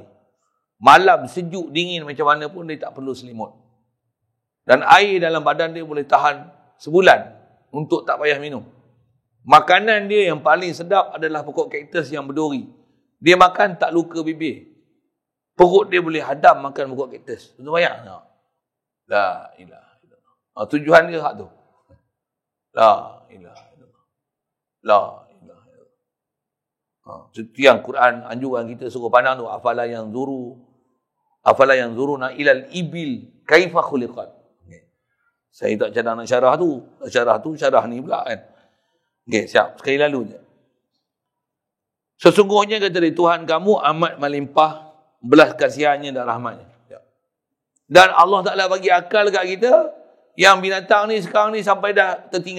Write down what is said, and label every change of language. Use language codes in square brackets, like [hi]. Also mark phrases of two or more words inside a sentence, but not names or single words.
[ms] Malam sejuk, dingin macam mana pun, dia tak perlu selimut. Dan air dalam badan dia boleh tahan sebulan untuk tak payah minum. Makanan dia yang paling sedap adalah pokok kaktus yang berduri. Dia makan tak luka bibir. Perut dia boleh hadam makan pokok kaktus. Itu bayang tak? [ar] لا إله إلا الله. [ms] Tujuan dia hak tu. [ar] لا إله إلا الله. لا إله إلا الله. [ms] Itu yang Quran anjuran kita suruh pandang tu. [ar] أفلا ينظرون إلى الإبل كيف خلقت. [ms] Saya tak cadang nak syarah tu. Syarah ni pula kan. Okey, siap. Sekali lalu je. Sesungguhnya kata dia, Tuhan kamu amat melimpah belas kasihannya dan rahmatnya. Dan Allah Ta'ala bagi akal kat kita, yang binatang ni sekarang ni sampai dah tertinggal.